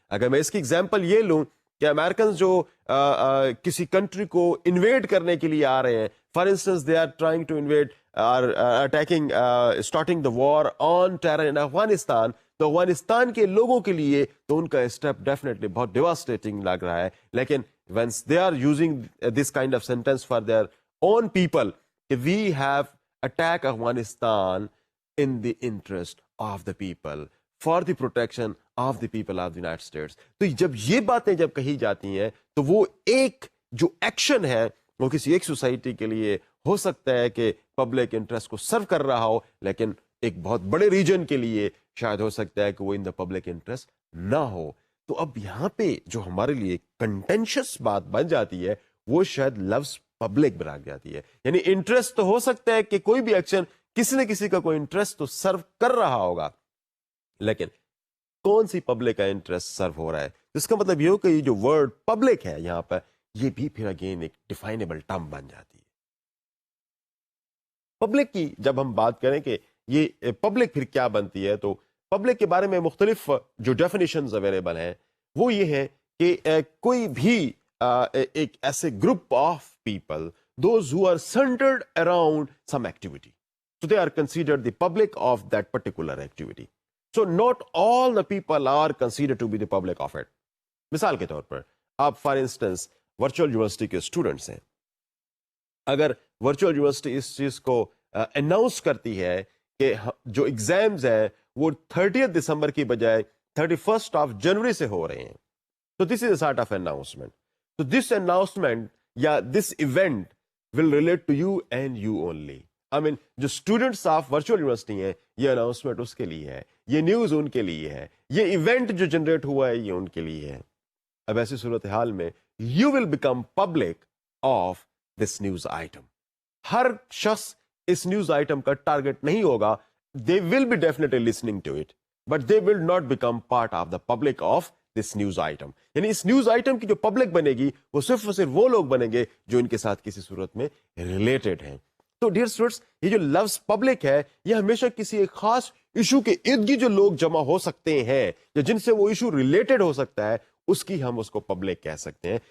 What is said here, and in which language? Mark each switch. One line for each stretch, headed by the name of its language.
Urdu: اگر میں اس کی ایگزامپل یہ لوں کہ امریکنز جو کسی کنٹری کو انویڈ کرنے کے لیے آ رہے ہیں،
English: for instance they are trying to invade attacking starting the war on terror in Afghanistan,
Urdu: تو افغانستان کے لوگوں کے لیے تو ان کا اسٹیپ ڈیفینیٹلی بہت ڈیواسٹیٹنگ لگ رہا ہے.
English: لیکن once they are using this kind of sentence for their own people, we have attacked Afghanistan in the interest of the people, for the protection of the people of the United States.
Urdu: تو جب یہ باتیں جب کہی جاتی ہیں تو وہ ایک جو ایکشن ہے وہ کسی ایک سوسائٹی کے لیے ہو سکتا ہے کہ پبلک انٹرسٹ کو سرو کر رہا ہو، لیکن ایک بہت بڑے ریجن کے لیے شاید ہو سکتا ہے کہ وہ
English: in the public interest
Urdu: نہ ہو. تو اب یہاں پہ جو ہمارے لیے کنٹینشس بات بن جاتی ہے وہ شاید لفظ پبلک بنا جاتی ہے. یعنی انٹرسٹ تو ہو سکتا ہے کہ کوئی بھی ایکشن کسی نہ کسی کا کوئی انٹرسٹ تو سرو کر رہا ہوگا، لیکن کون سی پبلک کا انٹرسٹ سرو ہو رہا ہے. اس کا مطلب یہ ہو کہ یہ جو ورڈ پبلک ہے یہاں پر، یہ بھی پھر اگین ایک ڈیفائنیبل ٹرم بن جاتی ہے. پبلک کی جب ہم بات کریں کہ یہ پبلک پھر کیا بنتی ہے، تو پبلک کے بارے میں مختلف جو ڈیفینیشنز اویلیبل ہیں وہ یہ ہے کہ کوئی بھی ایک ایسے
English: Group of people those who are centred around some activity, so they are considered the public of that particular activity. So not all the people are considered to be the public of it.
Urdu: مثال کے طور پر آپ for instance virtual university کے students ہیں، اگر virtual university اس چیز کو announce کرتی ہے کہ جو ایگزامز ہیں وہ 30 دسمبر کی بجائے 31 آف جنوری سے ہو رہے ہیں، تو
English: This is a sort of announcement. تو this announcement یا this event will relate to you and you only.
Urdu: آئی مین جو اسٹوڈنٹس آف ورچوئل یونیورسٹی ہیں، یہ اناؤنسمنٹ اس کے لیے ہے، یہ نیوز ان کے لیے ہے، یہ ایونٹ جو جنریٹ ہوا ہے یہ ان کے لیے ہے. اب ایسی صورتحال میں
English: You will become public of this news item.
Urdu: ہر شخص اس نیوز آئٹم کا ٹارگٹ نہیں ہوگا.
English: They will be definitely listening to it, but they will not become part of the public of this news item.
Urdu: یعنی اس news item کی جو public بنے گی وہ صرف اور صرف وہ لوگ بنیں گے جو ان کے ساتھ کسی صورت میں ریلیٹڈ ہیں. تو ڈیئر اسٹوڈنٹس یہ جو لفظ پبلک ہے یہ ہمیشہ کسی ایک خاص ایشو کے ارد گرد جو لوگ جمع ہو سکتے ہیں یا جن سے وہ ایشو ریلیٹڈ ہو سکتا ہے اس کی ہم اس کو پبلک کہہ سکتے ہیں.